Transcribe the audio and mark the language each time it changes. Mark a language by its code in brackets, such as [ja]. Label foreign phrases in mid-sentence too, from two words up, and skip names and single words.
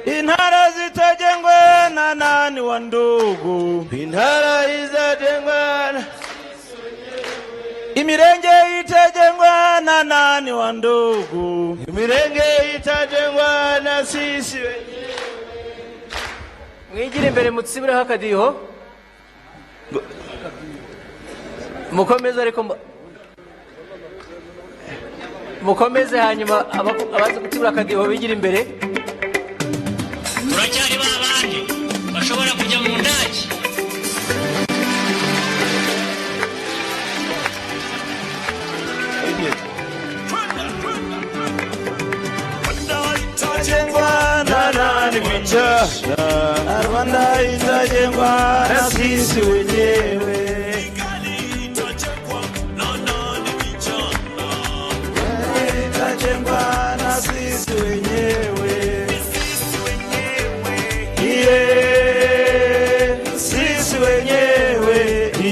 [sw] Intara zitajengwa na nani wa ndugu? Intara itajengwa na Imirenge itajengwa na nani wa ndugu? Imirenge itajengwa na sisi wenyewe. [rw] Mwigire imbere mutsibireho akadiho. Mukomeze ariko mukomeze hanyuma abaza gutibura akadiho bigira imbere. Turacyari babandi bashobora kujya mu ndaki. [sw] Rwanda itajengwa na sisi wenyewe. Itajengwa na sisi wenyewe. Sisi wenyewe.